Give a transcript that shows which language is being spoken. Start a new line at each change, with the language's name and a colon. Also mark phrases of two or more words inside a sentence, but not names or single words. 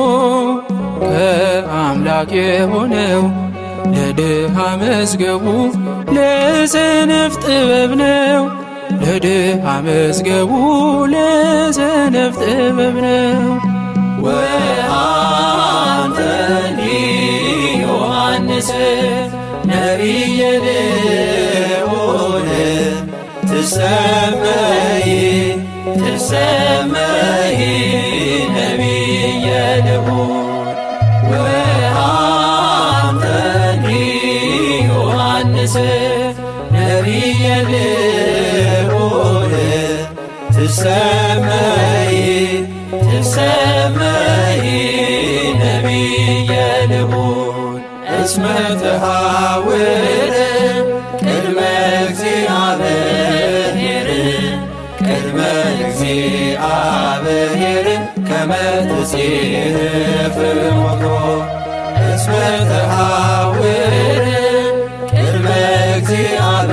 Amharic: ከአምላክ የሆነው ለድሃ መዝገቡ ለሰነፍ ጥበብ ነው ለድሃ መዝገቡ ለሰነፍ ጥበብ ነው።
Geez: ወአንተኒ ዮሐንስ ነቢየ ልዑል ትሰመይ ትሰመይ ነቢየ ልዑል ወአንተኒ ዮሐንስ ነቢየ ልዑል ትሰመይ ትሰመይ ነቢየ ልዑል እስመ ተሐውር ቅድመ እግዚአብሔር ቅድመ እግዚአብሔር ከመ ትጼፍ ሞቶ እስመ ተሐውር ቅድመ እግዚአብሔር